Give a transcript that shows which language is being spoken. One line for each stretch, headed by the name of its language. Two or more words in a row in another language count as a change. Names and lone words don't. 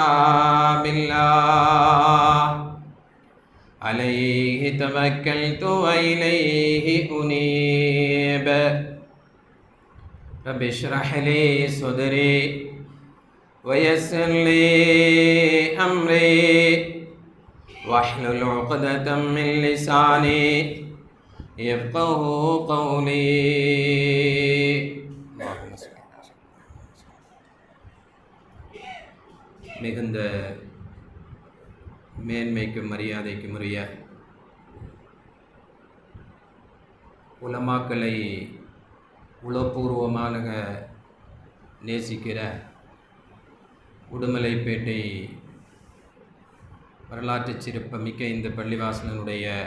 Arabic: بالله عليه توكلت وإليه أنيب رب اشرح لي صدري ويسر لي أمري واحلل عقدة من لساني يفقه قولي
Tamil: மிகுந்த மேன்மைக்கும் மரியாதைக்கும் உரிய உலமாக்களை உளப்பூர்வமாக நேசிக்கிற உடுமலைப்பேட்டை வரலாற்று சிறப்புமிக்க இந்த பள்ளிவாசலனுடைய